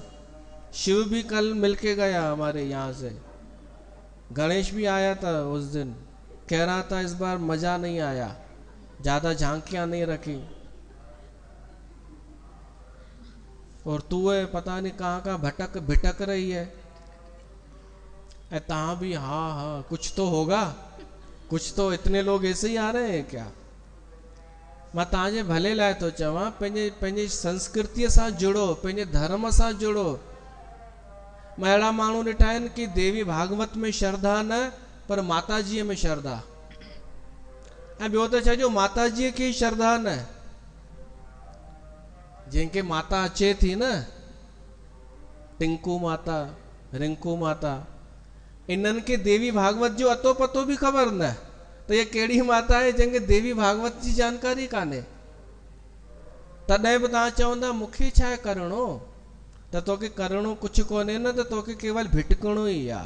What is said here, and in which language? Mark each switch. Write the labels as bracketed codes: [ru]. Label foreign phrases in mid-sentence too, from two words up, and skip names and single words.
[hi] शिव भी कल मिलके गया हमारे यहाँ से, गणेश भी आया था उस दिन, कह रहा था इस बार मजा नहीं आया, ज्यादा झांकियां नहीं रखी। और तू है पता नहीं कहाँ भटक रही है। तहाँ भी हाँ कुछ तो होगा, कुछ तो, इतने लोग ऐसे ही आ रहे हैं क्या? [sd] मां तव्हांजे भले लाइ थो चवां, पंहिंजे संस्कृतीअ सां जुड़ो, पंहिंजे धर्म सां जुड़ो। मां अहिड़ा माण्हू ॾिठा आहिनि कि देवी भागवत में श्रद्धा न, पर माताजीअ में श्रद्धा। ऐं ॿियो त छॾियो, माताजीअ खे श्रद्धा न, जंहिंखे माता अचे थी न, टिंकू माता, रिंकू माता, इन्हनि खे देवी भागवत जो अतो पतो बि ख़बर न, त इहा कहिड़ी माता आहे जंहिंखे देवी भागवत जी जानकारी कान्हे। तॾहिं बि तव्हां चवंदा मूंखे छा करिणो, त तोखे करिणो कुझु कोन्हे न, त तोखे केवल भिटकणो ई आहे।